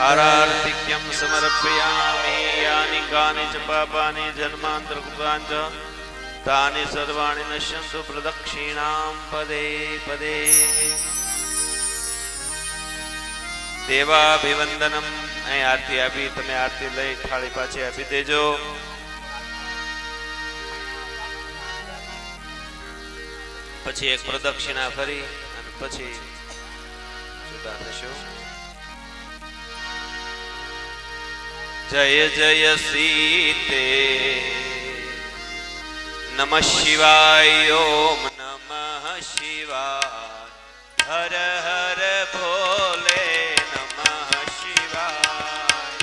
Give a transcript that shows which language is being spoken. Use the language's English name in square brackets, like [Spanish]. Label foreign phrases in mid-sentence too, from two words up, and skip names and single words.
[Sanskrit] हारार्तिक्यं समर्पयामि यानि कानि च पापानि जन्मान्तरकृतानि च तानि सर्वाणि नश्यन्तु प्रदक्षिणां पदे पदे [Gujarati] देवाभिवंदनम અહીં આરતી આપી તમે આરતી લઈ થાળી પાછી આપી દેજો પછી એક પ્રદક્ષિણા ફરી અને પછી જુદા થશો [Sanskrit] जय जय सीते नमः शिवाय ओम नमः शिवाय [Hindi] हर हर भोले [Sanskrit] नमः शिवाय